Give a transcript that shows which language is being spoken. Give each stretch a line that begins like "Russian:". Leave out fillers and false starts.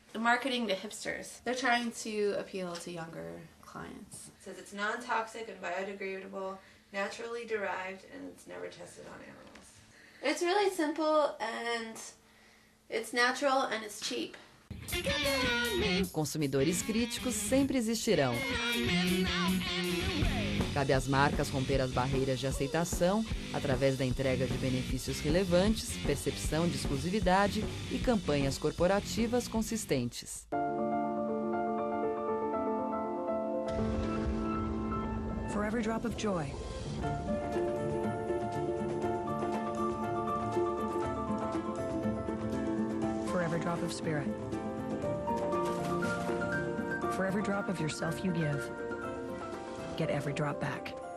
English: Marketing to hipsters. They're trying to appeal to younger clients. It says it's non-toxic and biodegradable, naturally derived, and it's never tested on animals. It's really simple, and it's natural, and it's cheap.
Portuguese: Consumidores críticos sempre existirão. Cabe às marcas romper as barreiras de aceitação através da entrega de benefícios relevantes, percepção de exclusividade e campanhas corporativas consistentes.
English: For every drop of joy, for every drop of spirit, for every drop of yourself you give, get every drop back.